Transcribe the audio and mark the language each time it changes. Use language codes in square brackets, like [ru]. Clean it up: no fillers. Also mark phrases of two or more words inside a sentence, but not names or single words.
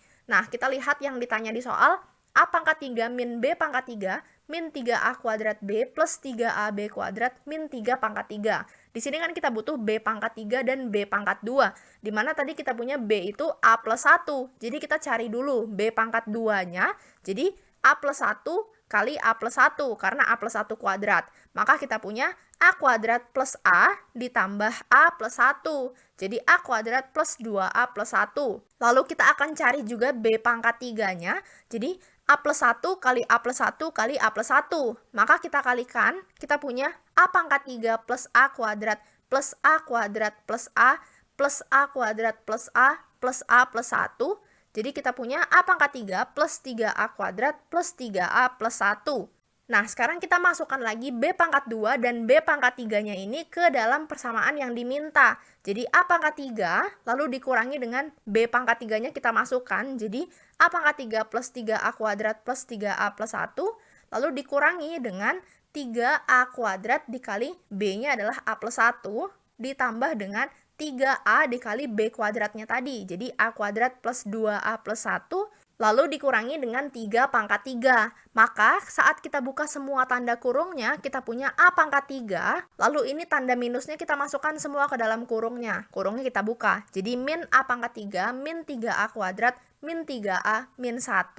[id] Nah, kita lihat yang ditanya di soal, A pangkat 3 min B pangkat 3 min 3A kuadrat B plus 3AB kuadrat min 3 pangkat 3. Di sini kan kita butuh B pangkat 3 dan B pangkat 2. Dimana tadi kita punya B itu A plus 1. Jadi kita cari dulu B pangkat 2-nya. Jadi A plus 1 kali A plus 1. Karena A plus 1 kuadrat. Maka kita punya A kuadrat plus A ditambah A plus 1. Jadi A kuadrat plus 2A plus 1. Lalu kita akan cari juga B pangkat 3-nya. Jadi A plus 1 kali A plus 1 kali A plus 1. Maka kita kalikan, kita punya A pangkat 3 plus A kuadrat plus A kuadrat plus A plus A kuadrat plus A plus A plus 1. Jadi kita punya A pangkat 3 plus 3A kuadrat plus 3A plus 1. Nah, sekarang kita masukkan lagi B pangkat 2 dan B pangkat 3-nya ini ke dalam persamaan yang diminta. Jadi A pangkat 3 lalu dikurangi dengan B pangkat 3-nya kita masukkan. Jadi A pangkat 3 plus 3A kuadrat plus 3A plus 1 lalu dikurangi dengan 3A kuadrat dikali B-nya adalah A plus 1 ditambah dengan 3A dikali B kuadratnya tadi. Jadi A kuadrat plus 2A plus 1 lalu dikurangi dengan 3 pangkat 3. Maka saat kita buka semua tanda kurungnya, kita punya A pangkat 3. Lalu ini tanda minusnya kita masukkan semua ke dalam kurungnya. Kurungnya kita buka. Jadi min A pangkat 3, min 3A kuadrat, min 3A, min 1.